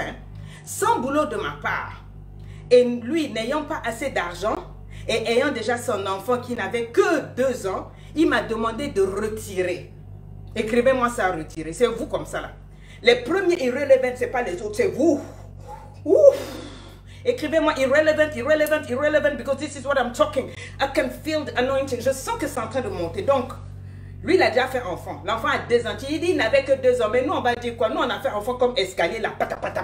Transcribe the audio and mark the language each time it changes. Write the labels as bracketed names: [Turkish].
[French] Hein, sans boulot de ma part. Et lui, n'ayant pas assez d'argent et ayant déjà son enfant qui n'avait que 2 ans, il m'a demandé de retirer. Écrivez-moi ça, retirer. C'est vous comme ça là. Les premiers irrelevant, ce n'est pas les autres, c'est vous. Écrivez-moi [English] irrelevant, because this is what I'm talking. I can feel the anointing. [French] Je sens que c'est en train de monter. Donc, lui, il a déjà fait enfant. L'enfant a 2 ans. Il dit qu'il n'avait que 2 ans. Mais nous, on va dire quoi? Nous, on a fait enfant comme escalier, là. Pata.